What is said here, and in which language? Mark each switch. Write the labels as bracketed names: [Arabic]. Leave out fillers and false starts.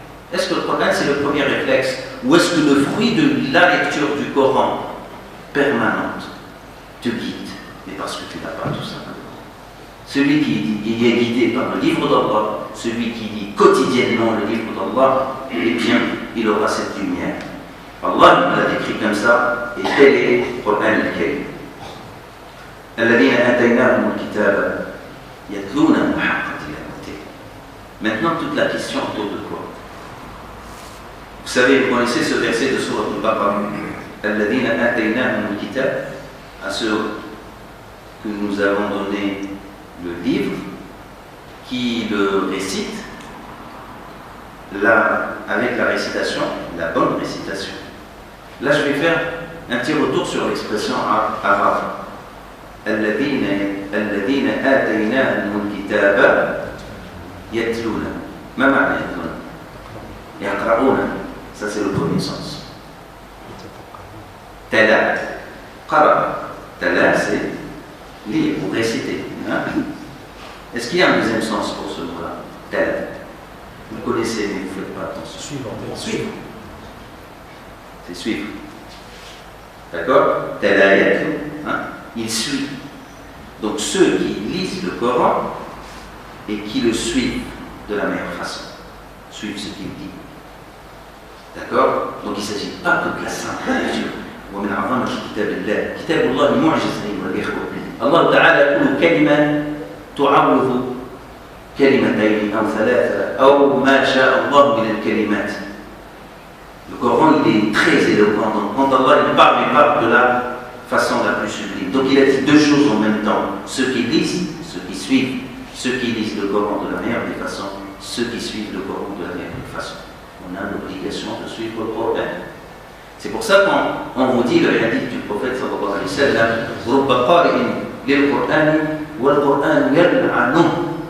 [French] Est-ce que le Coran c'est le premier réflexe? Ou est-ce que le fruit de la lecture du Coran permanente te guide? Mais parce que tu n'as pas tout simplement. Celui qui est guidé par le livre d'Allah, celui qui lit quotidiennement le livre d'Allah, eh bien, il aura cette lumière. Allah l'a décrit comme ça, et tel est le Coran al-Karim. [Arabic] الذين آتيناهم الكتاب يتلونه حق تلاوته. [French] Maintenant, toute la question autour de quoi? Vous savez, vous connaissez ce verset de Sourate Al-Baqarah, [Arabic] الذين آتيناهم الكتاب, [French] à ceux que nous avons donné le livre, qui le récite, là, avec la récitation, la bonne récitation. Là, je vais faire un petit retour sur l'expression arabe. [Arabic] الذين آتيناهم الكتاب يتلون. ما معنى يتلون؟ يقرؤون. [French] Ça c'est le premier sens. [Arabic] Tala, qara. [French] Tala c'est lire ou réciter. Hein? Est-ce qu'il y a un deuxième sens pour ce mot-là? Tala. Vous connaissez, mais vous ne faites pas attention. Suivre. C'est suivre. D'accord? Tala yatlu. Il suit. Donc ceux qui lisent le Coran et qui le suivent de la meilleure façon, suivent ce qu'il dit. D'accord? Donc il ne s'agit pas que de la simple lecture. [Arabic] ومن أعظم كتاب الله كتاب الله المعجز أيها الإخوة. الله تعالى يقول كلمة تعوض كلمتين أو ثلاثة أو ما شاء الله من الكلمات. [French] Le Coran il est très éloquent. Donc quand Allah il parle de la façon la plus sublime. Donc il a dit deux choses en même temps. Ceux qui lisent, ceux qui suivent. Ceux qui lisent le Coran de la meilleure des façons, ceux qui suivent le Coran de la meilleure des façons. On a l'obligation de suivre le Coran. C'est pour ça qu'on vous dit le hadith du prophète sallallahu alayhi wa sallam, [Arabic] رُبَّ قَارِئٍ لِلْقُرْآنِ وَالْقُرْآنُ يَلْعَنُهُ.